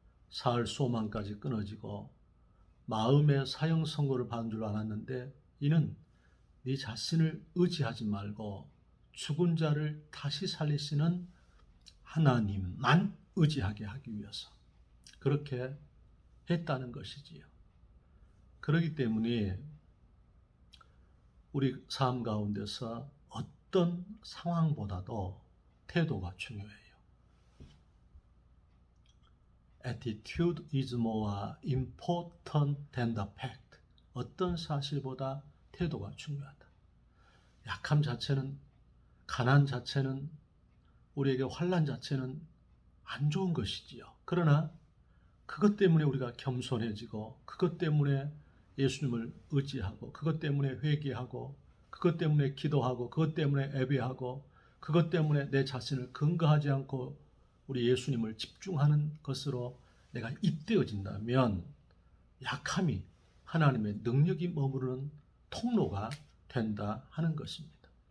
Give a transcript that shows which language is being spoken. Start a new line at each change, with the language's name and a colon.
Korean: 사흘 소망까지 끊어지고 마음의 사형 선고를 받은 줄 알았는데 이는 네 자신을 의지하지 말고 죽은 자를 다시 살리시는 하나님만 의지하게 하기 위해서 그렇게 했다는 것이지요. 그렇기 때문에 우리 삶 가운데서 어떤 상황보다도 태도가 중요해요.
English: Attitude is more important than the fact.
Korean: 어떤 사실보다 태도가 중요하다. 약함 자체는, 가난 자체는, 우리에게 환난 자체는 안 좋은 것이지요. 그러나 그것 때문에 우리가 겸손해지고, 그것 때문에 예수님을 의지하고, 그것 때문에 회개하고, 그것 때문에 기도하고, 그것 때문에 예배하고, 그것 때문에 내 자신을 근거하지 않고 우리 예수님을 집중하는 것으로 내가 입되어진다면 약함이 하나님의 능력이 머무르는 통로가 된다 하는 것입니다.